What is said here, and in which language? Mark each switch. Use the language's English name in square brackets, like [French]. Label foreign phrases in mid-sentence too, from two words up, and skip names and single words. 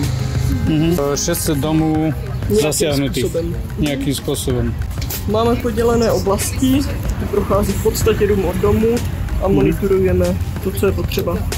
[Slovak] 600 domov zasiahnutých nejakým spôsobom. Máme podelené oblasti, [Czech] tu prochází v podstatě dům od domu a monitorujeme to, co je potřeba.